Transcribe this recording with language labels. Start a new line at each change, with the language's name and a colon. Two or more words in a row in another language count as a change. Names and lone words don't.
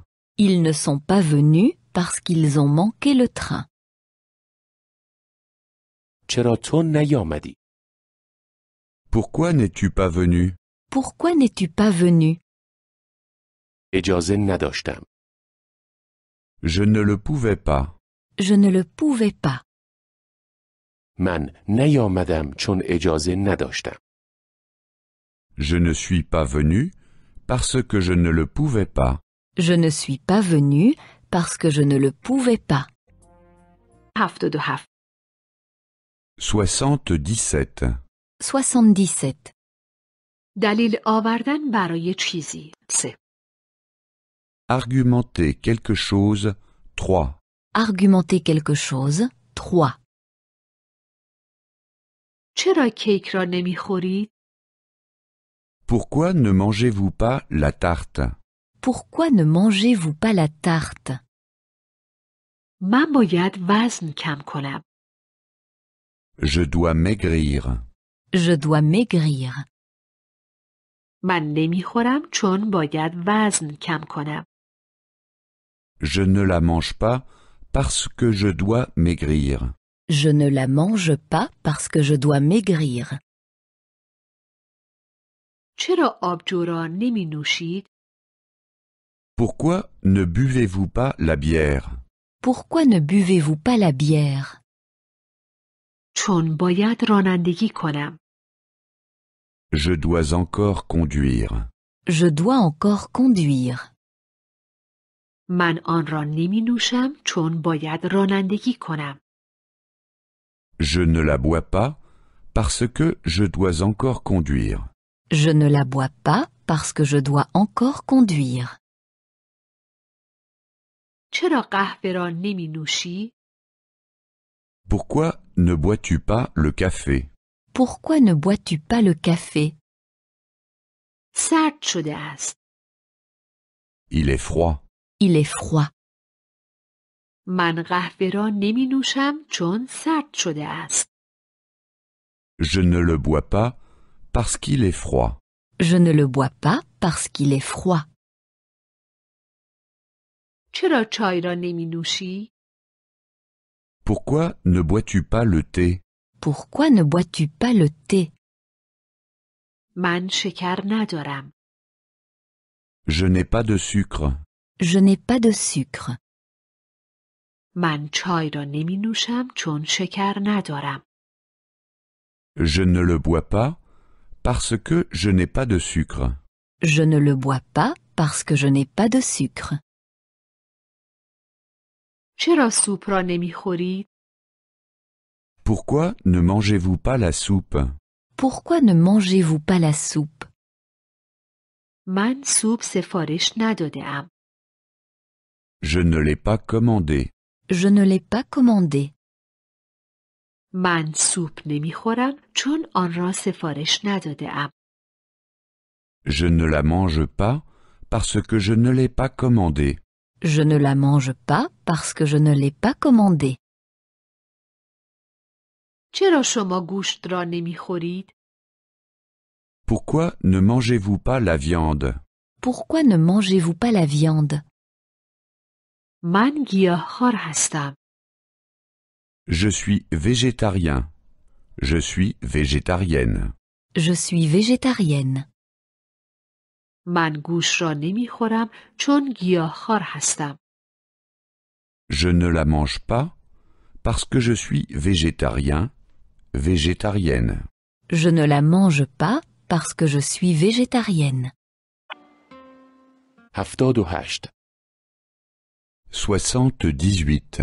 French: Ils ne sont pas venus parce qu'ils ont manqué le train.
Persian: چرا تو نیامدی؟
French: Pourquoi n'es-tu pas venu? Pourquoi n'es-tu pas venu?
Persian: اجازه نداشتم.
French: Je ne le pouvais pas. Je ne le pouvais pas.
Persian: من نیامدم چون اجازه نداشتم.
French: Je ne suis pas venu parce que je ne le pouvais pas. Je ne suis pas venu parce que je ne le pouvais pas. 77. 77. 77.
Persian: دلیل آوردن برای چیزی 3.
French: Argumenter quelque chose 3. Argumenter quelque chose 3.
Persian: چرا کیک را نمیخورید؟
French: Pourquoi ne mangez-vous pas la tarte? Pourquoi ne mangez-vous pas la tarte?
Persian: من باید وزن کم کنم.
French: Je dois maigrir. Je dois maigrir.
Persian: من نمیخورم چون باید وزن کم کنم.
French: Je ne la mange pas parce que je dois maigrir. Je ne la mange pas parce que je dois maigrir.
Persian: چرا آبجو را نمی نوشید؟
French: Pourquoi ne buvez-vous pas la bière? Pourquoi ne buvez-vous pas la bière?
Persian: چون باید رانندگی کنم.
French: Je dois encore conduire. Je dois encore conduire.
Persian: من آن را نمی نوشم چون باید رانندگی کنم.
French: Je ne la bois pas parce que je dois encore conduire. Je ne la bois pas parce que je dois encore conduire.
Persian: چرا قهوه را نمی نوشی؟
French: Pourquoi ne bois-tu pas le café? Pourquoi ne bois-tu pas le café?
Persian: سرد شده است.
French: Il est froid. Il est froid.
Persian: من قهوه را نمی نوشم چون سرد شده است.
French: Je ne le bois pas parce qu'il est froid. Je ne le bois pas parce qu'il est froid.
Persian: چرا چای را نمی نوشی؟
French: Pourquoi ne bois-tu pas le thé? Pourquoi ne bois-tu pas le thé?
Persian: من شکر ندارم.
French: Je n'ai pas de sucre. Je n'ai pas de sucre.
Persian: من چای را نمی نوشم چون شکر ندارم.
French: Je ne le bois pas parce que je n'ai pas de sucre. Je ne le bois pas parce que je n'ai pas de sucre.
Persian: چرا سوپ را نمی خورید؟
French: Pourquoi ne mangez-vous pas la soupe? Pourquoi ne mangez-vous pas la soupe?
Persian: من سوپ سفارش نداده ام.
French: Je ne l'ai pas commandé. Je ne l'ai pas commandé.
Persian: من سوپ نمی خورم چون آن را سفارش نداده ام.
French: Je ne la mange pas parce que je ne l'ai pas commandé. Je ne la mange pas parce que je ne l'ai pas commandé.
Persian: چرا شما گوشت را نمی خورید؟
French: Pourquoi ne mangez-vous pas la viande? Pourquoi ne mangez-vous pas la viande?
Persian: من گیاهخوار هستم.
French: Je suis végétarien. Je suis végétarienne. Je suis végétarienne.
Persian: من گوشت را نمی خورم چون گیاهخوار هستم.
French: Je ne la mange pas parce que je suis végétarien, végétarienne. Je ne la mange pas parce que je suis végétarienne. 78 78.